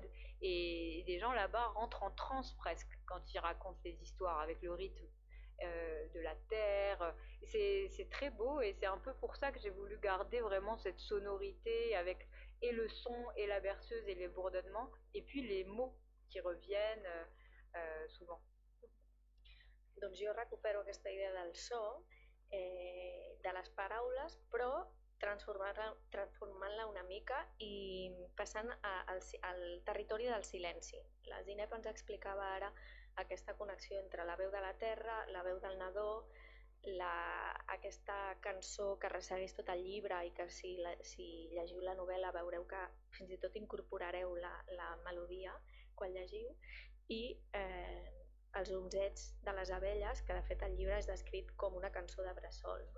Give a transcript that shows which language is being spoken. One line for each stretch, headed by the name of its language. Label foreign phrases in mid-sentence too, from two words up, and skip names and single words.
French: Et les gens là-bas rentrent en transe presque quand ils racontent les histoires avec le rythme de la terre. C'est très beau et c'est un peu pour ça que j'ai voulu garder vraiment cette sonorité avec et le son et la berceuse et les bourdonnements et puis les mots qui reviennent souvent.
Catalan: Doncs jo recupero aquesta idea del so, de les paraules, però transformant-la una mica i passant al territori del silenci. La Zineb ens explicava ara aquesta connexió entre la veu de la terra, la veu del nadó, aquesta cançó que ressegueix tot el llibre i que si llegiu la novel·la veureu que fins i tot incorporareu la melodia quan llegiu, i els onzets de les abelles, que de fet el llibre és descrit com una cançó de bressol, no?